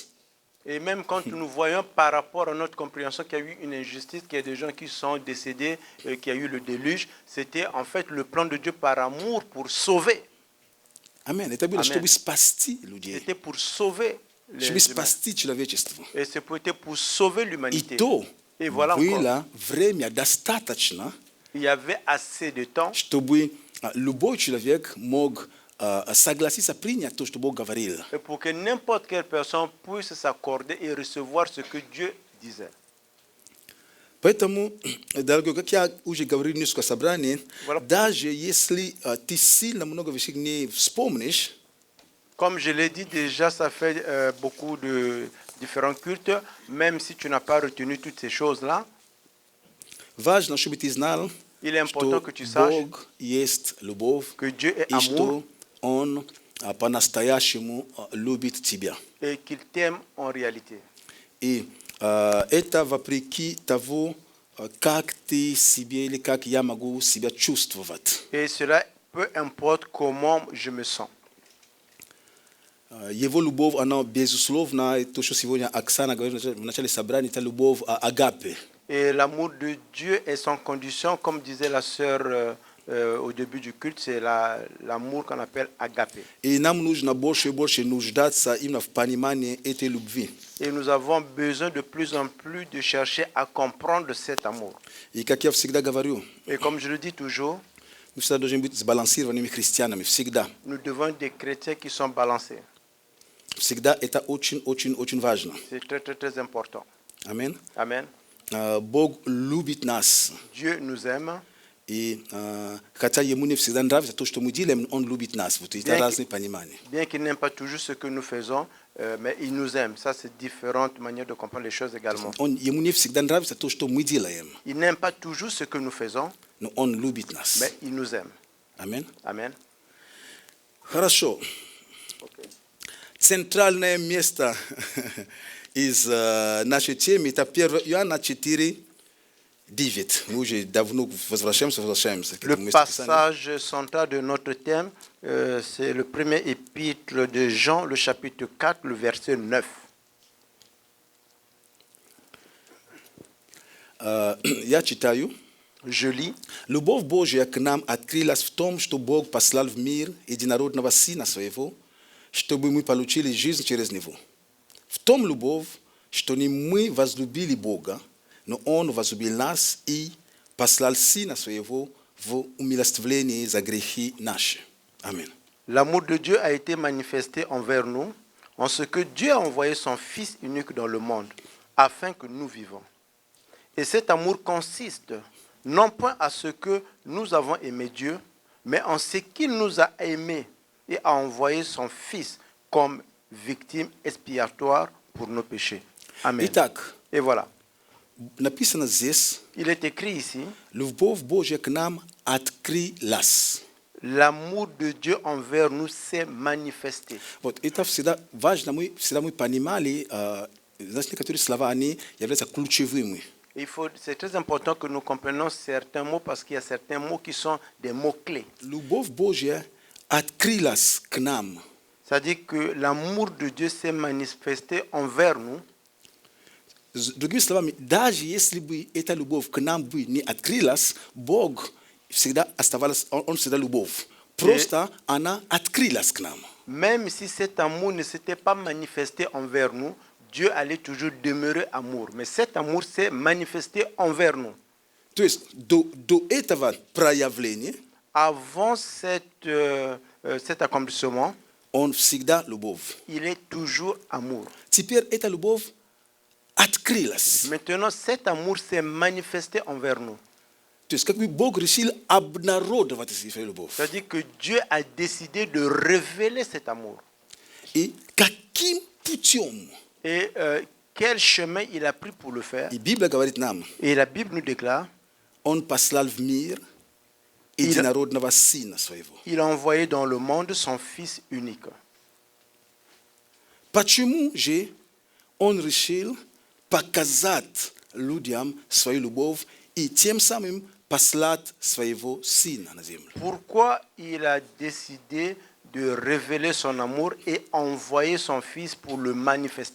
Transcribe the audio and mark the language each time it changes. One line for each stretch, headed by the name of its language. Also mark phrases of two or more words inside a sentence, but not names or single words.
French: Et même quand nous voyons par rapport à notre compréhension qu'il y a eu une injustice, qu'il y a des gens qui sont décédés, qu'il y a eu le déluge, c'était en fait le plan de Dieu par amour pour sauver. Amen.
Russian: Это было, чтобы спасти людей.
French: C'était pour sauver les
Russian: Чтобы
French: humains.
Russian: спасти человечество.
French: Et c'était pour sauver
Russian: И
French: l'humanité.
Russian: то
French: Et voilà encore.
Russian: было время достаточно,
French: Il y avait assez de temps
Russian: чтобы любой человек мог согласиться принять то, что Бог говорил.
French: et pour que n'importe quelle personne puisse s'accorder et recevoir ce que Dieu disait.
Russian: Поэтому, дорогой, как я уже говорил в несколько собраний,
French: Voilà.
Russian: даже если ты сильно много вещей не вспомнишь,
French: Comme je l'ai dit déjà, ça fait beaucoup de différents cultes, même si tu n'as pas retenu toutes ces choses-là,
Russian: важно, чтобы ты знал,
French: il est important
Russian: что
French: que tu saches
Russian: Бог есть любовь,
French: que Dieu est
Russian: и
French: amour
Russian: что Он по-настоящему любит тебя.
French: et qu'il t'aime en réalité.
Russian: И это вопреки того, как ты себе или как я могу себя чувствовать.
French: Et cela, peu importe comment je me sens.
Russian: Его любовь, она безусловно, то, что сегодня Оксана говорила в начале собрания, это любовь агапе.
French: Et l'amour de Dieu est sans condition, comme disait la sœur au début du culte, c'est l'amour qu'on appelle agapé.
Russian: И нам нужно больше и больше нуждаться именно в понимании этой любви.
French: Et nous avons besoin de plus en plus de chercher à comprendre cet amour.
Russian: И как я всегда говорю,
French: Et comme je le dis toujours,
Russian: мы всегда должны быть сбалансированными христианами. Всегда.
French: nous devons être des chrétiens qui sont balancés.
Russian: Всегда это очень важно.
French: C'est très, très, très important.
Russian: Аминь.
French: Amen.
Russian: Бог любит нас.
French: Dieu nous aime.
Russian: И хотя ему не всегда нравится то, что мы делаем, он любит нас. Вот это разные понимания.
French: Bien qu'il n'aime pas toujours ce que nous faisons, mais il nous aime. Ça, c'est différentes manières de comprendre les choses également.
Russian: Ему не всегда нравится то, что мы делаем,
French: Il n'aime pas toujours ce que nous faisons,
Russian: но он любит нас.
French: mais il nous aime.
Russian: Аминь.
French: Amen.
Russian: Хорошо. Центральное место из нашей темы это 1 Иоанна 4, 9. Мы уже давно возвращаемся к
French: Le
Russian: этому месту Писания.
French: passage central de notre thème, c'est le premier épître de Jean, le chapitre 4, le verset 9.
Russian: Я читаю.
French: Je lis.
Russian: Любовь Божья к нам открылась в том, что Бог послал в мир единородного Сына Своего, чтобы мы получили жизнь через Него. В том любовь, что не мы возлюбили Бога, но Он возлюбил нас и послал Сына Своего в умилостивление за грехи наши. Аминь.
French: L'amour de Dieu a été manifesté envers nous, en ce que Dieu a envoyé son Fils unique dans le monde, afin que nous vivons. Et cet amour consiste non point à ce que nous avons aimé Dieu, mais en ce qu'il nous a aimés et a envoyé son Fils comme victime expiatoire pour nos péchés. Amen.
Russian: Итак,
French: Et voilà.
Russian: написано здесь,
French: Il est écrit ici,
Russian: любовь Божья к нам открылась.
French: l'amour de Dieu envers nous s'est manifesté.
Russian: Вот это всегда важно, мы понимали, значит, некоторые слова, они являются ключевыми.
French: C'est très important que nous comprenions certains mots parce qu'il y a certains mots qui sont des mots-clés.
Russian: Любов Божья открылась к нам.
French: C'est-à-dire que l'amour de Dieu s'est manifesté envers nous.
Russian: Другими словами, даже если бы эта любовь к нам бы не открылась, Бог всегда оставалась, Он всегда любовь. Просто она открылась к нам.
French: Même si cet amour ne s'était pas manifesté envers nous, Dieu allait toujours demeurer amour. Mais cet amour s'est manifesté envers nous.
Russian: То есть до этого проявления
French: Avant cet accomplissement,
Russian: Он всегда любовь.
French: il est toujours amour.
Russian: Теперь эта любовь открылась.
French: Maintenant, cet amour s'est manifesté envers nous.
Russian: То есть как бы Бог решил обнародовать свою любовь.
French: C'est-à-dire que Dieu a décidé de révéler cet amour.
Russian: И каким путем?
French: Et quel chemin il a pris pour le faire?
Russian: И Библия говорит нам,
French: Et la Bible nous déclare,
Russian: Он послал в мир единородного Сына Своего.
French: il a envoyé dans le monde son Fils unique.
Russian: Почему же Он решил показать людям свою любовь и тем самым послать своего Сына на землю?
French: Pourquoi il a décidé de révéler son amour et envoyer son Fils pour le manifester?